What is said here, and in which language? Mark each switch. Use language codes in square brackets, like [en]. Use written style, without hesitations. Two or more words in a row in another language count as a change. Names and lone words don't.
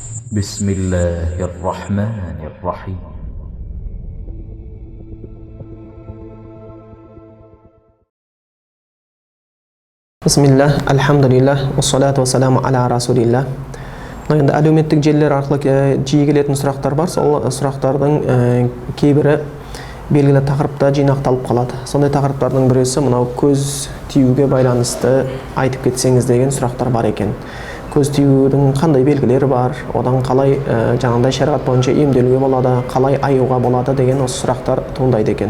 [ar] بسم الله الرحمن الرحيم. بسم الله، الحمد لله، والصلاة والسلام على رسول الله. [kk] Енді әлеуметтік желілер арқылы жиі келетін сұрақтар бар. Сол сұрақтардың кейбірі белгілі тақырыпта жинақталып қалады. Сондай тақырыптардың біресі мынау көз тиюге байланысты айтып кетсеңіз деген сұрақтар бар екен. Көз тиюдің қандай белгілері бар, одан қалай жаңағыдай шариғат бойынша емделуге болады, қалай аюға болады деген осы сұрақтар туындайды екен.